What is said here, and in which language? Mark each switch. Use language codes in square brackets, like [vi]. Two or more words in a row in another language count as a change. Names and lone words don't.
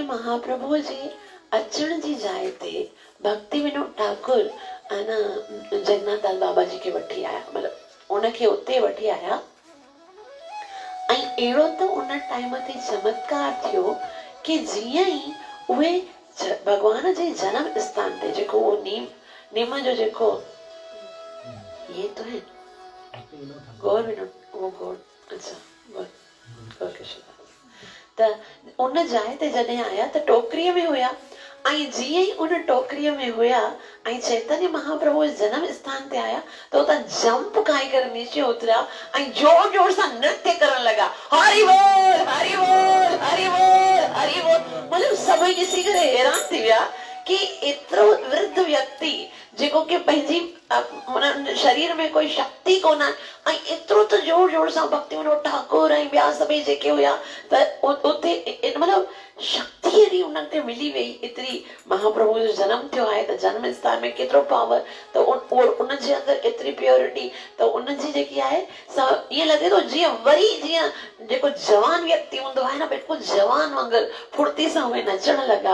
[sd] महाप्रभु जे अचण जी जाइ ते भक्ति विनोद ठाकुर जगन्नाथ दास बाबा जी खे वठी आया, मतिलबु उनखे उते वठी आया। ऐं अहिड़ो त उन टाइम ते चमत्कार थियो कि जीअं ई उहे भॻवान जे जन्म स्थान ते जेको उहो नीम जो जेको [hi] ये तो है गौर विनोद, वो गौर, अच्छा [sd] गौर कृष्ण, त उन जाइ ते जॾहिं आया त टोकरीअ में हुया। ऐं जीअं ई उन टोकरीअ में हुया ऐं चैतन्य महाप्रभु जे जन्म स्थान ते आया त उतां जंप खाई करे नीचे उतरिया ऐं जोर जोर सां नृत्य करण लॻा, हरि बोल हरि बोल हरि बोल हरि बोल। मतिलबु सभई ॾिसी करे हैरान थी विया कि एतिरो वृद्ध व्यक्ति जेको कि पंहिंजी शरीर में कोई शक्ति कोन आहे ऐं एतिरो त जोर जोर सां भक्ति विनोद ठाकुर ऐं ॿिया सभई जेके हुया त उते मतिलबु शक्ति एॾी उन्हनि ते मिली वई। एतिरी महाप्रभु जो जनम थियो आहे त जन्म स्थान में केतिरो पावर, त उनजे अंदरि एतिरी प्योरिटी, त उनजी जेकी आहे ईअं लॻे थो जीअं वरी जीअं जेको जवान व्यक्ति हूंदो आहे न, बिल्कुलु जवान वांगुरु फुर्ती सां उहे नचण लॻा।